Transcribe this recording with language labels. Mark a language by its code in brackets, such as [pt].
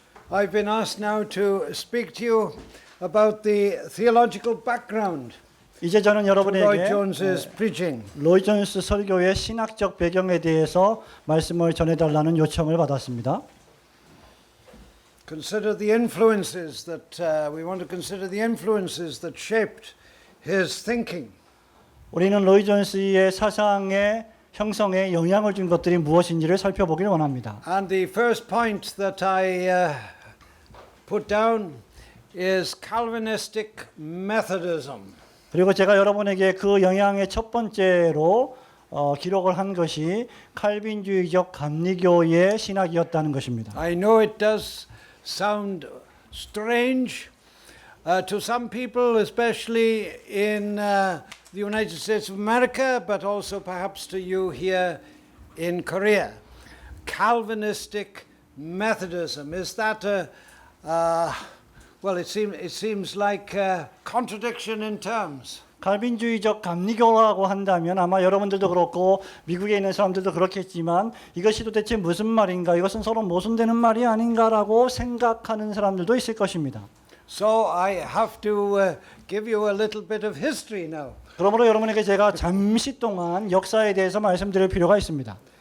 [en] I've been asked now to speak to you about the theological background [ko] 이제 저는 [en] to Lloyd [ko] 여러분에게 [en] Jones's preaching. [ko] 로이드 존스 설교의 신학적 배경에 대해서 말씀을 전해달라는 요청을 받았습니다. [en] Consider the influences that we want to consider the influences that shaped his thinking. [ko] 우리는 로이드 존스의 사상의 형성에 영향을 준 것들이 무엇인지를 살펴보길 원합니다. [en] And the first point that I put down is Calvinistic Methodism. [ko] 그리고 제가 여러분에게 그 영향의 첫 번째로 기록을 한 것이 칼빈주의적 감리교의 신학이었다는 것입니다. [en] I know it does sound strange to some people, especially in the United States of America, but also perhaps to you here in Korea. Calvinistic Methodism, is that well, it seems like a contradiction in terms. [ko] 칼빈주의적 감리교라고 한다면 아마 여러분들도 그렇고 미국에 있는 사람들도 그렇겠지만 이것이 도대체 무슨 말인가, 이것은 서로 모순되는 말이 아닌가라고 생각하는 사람들도 있을 것입니다. [en] So I have to give you a little bit of history now. [ko] 그러므로 여러분에게 제가 잠시 동안 역사에 대해서 말씀드릴 필요가 있습니다.